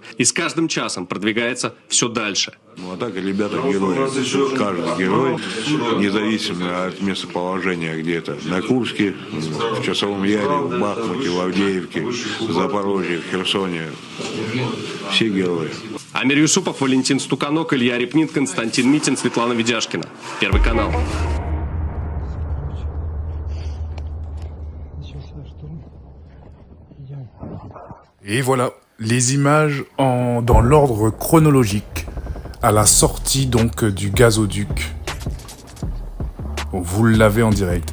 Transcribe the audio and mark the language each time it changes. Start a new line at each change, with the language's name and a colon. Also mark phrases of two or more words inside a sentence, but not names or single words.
Russian: И с каждым часом продвигается все дальше. Ну а так ребята герои. Каждый герой, независимо от местоположения где-то. На Курске, в Часовом Яре, в Бахмуте, в Авдеевке, в Запорожье, в Херсоне. Все герои. Амир Юсупов, Валентин Стуканок, Илья Репнин, Константин Митин, Светлана Ведяшкина. Первый канал.
French: Et voilà, les images dans l'ordre chronologique, à la sortie donc du gazoduc. Vous l'avez en direct.